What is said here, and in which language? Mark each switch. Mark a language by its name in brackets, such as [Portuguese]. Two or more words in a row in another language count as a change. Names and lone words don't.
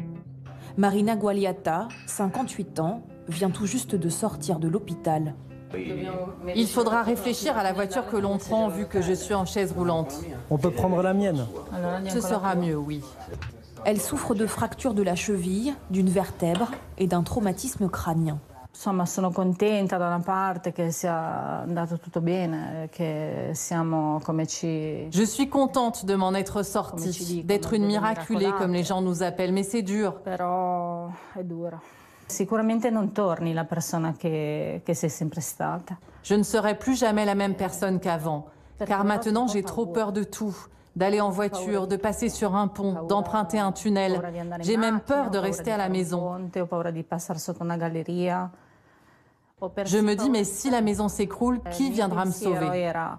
[French] Marina Gualiata, 58 ans, vient tout juste de sortir de l'hôpital. Il faudra réfléchir à la voiture que l'on prend vu que je suis en chaise roulante. On peut prendre la mienne. Ce sera mieux, oui. Elle souffre de fractures de la cheville, d'une vertèbre et d'un traumatisme crânien. [Italian] Insomma, sono contenta da una parte che sia andato tutto bene, che siamo come ci... [French] Je suis contente de m'en être sortie, d'être une miraculée comme les gens nous appellent, mais c'est dur. [Italian] Però è dura. Sicuramente non torni la persona che sei sempre stata. [French] Je ne serai plus jamais la même personne qu'avant, car maintenant j'ai trop peur de tout. D'aller en voiture, de passer sur un pont, d'emprunter un tunnel. J'ai même peur de rester à la maison. Je me dis, mais si la maison s'écroule, qui viendra me sauver?